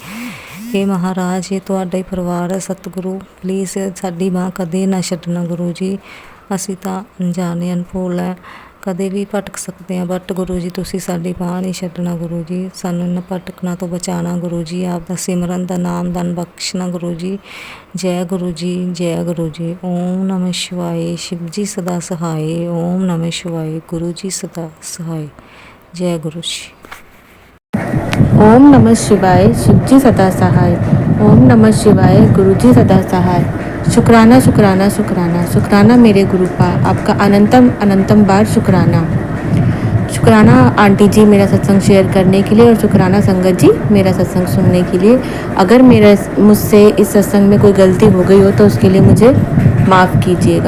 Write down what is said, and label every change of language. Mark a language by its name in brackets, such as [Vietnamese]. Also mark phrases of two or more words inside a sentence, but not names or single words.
[Punjabi] ਹੇ ਮਹਾਰਾਜ, ਯੇ ਤੁਹਾਡਾ ਹੀ ਪਰਿਵਾਰ ਹੈ ਸਤਿਗੁਰੂ, ਪਲੀਜ਼ ਸਾਡੀ ਮਾਂ ਕਦੇ ਨਾ ਛੱਡਣਾ ਗੁਰੂ ਜੀ। ਅਸੀਂ ਤਾਂ ਅਣਜਾਣੇ ਅਣਭੋਲ ਹੈ, ਕਦੇ ਭੀ ਭਟਕ ਸਕਤੇ ਹੈਂ, ਬਟ ਗੁਰੂ ਜੀ ਤੁਸੀਂ ਸਾਡੀ ਬਾਂਹ ਨਹੀਂ ਛੱਡਣਾ ਗੁਰੂ ਜੀ, ਸਾਨੂੰ ਇਨ੍ਹਾਂ ਭਟਕਣਾ ਤੋਂ ਬਚਾਉਣਾ ਗੁਰੂ ਜੀ, ਆਪ ਦਾ ਸਿਮਰਨ ਦਾ ਨਾਮ ਦਾਨ ਬਖ਼ਸ਼ਣਾ ਗੁਰੂ ਜੀ। [Hindi] जय गुरु जी, जय गुरु जी। [Sanskrit] ओम नमः शिवाय, [Hindi] शिव जी सदा सहाय। [Sanskrit] ओम नमः शिवाय, [Hindi] गुरु जी सदा सहाय। जय गुरु जी। [Sanskrit] ओम नमः शिवाय, [Hindi] शिवजी सदा सहाय। [Sanskrit] ओम नमः शिवाय, [Hindi] गुरुजी सदा सहाय। शुक्राना शुक्राना शुक्राना शुक्राना मेरे गुरुपा, आपका अनंतम अनंतम बार शुक्राना। शुक्राना आंटी जी मेरा सत्संग शेयर करने के लिए, और शुक्राना संगत जी मेरा सत्संग सुनने के लिए। अगर मुझसे इस सत्संग में कोई गलती हो गई हो तो उसके लिए मुझे माफ़ कीजिएगा।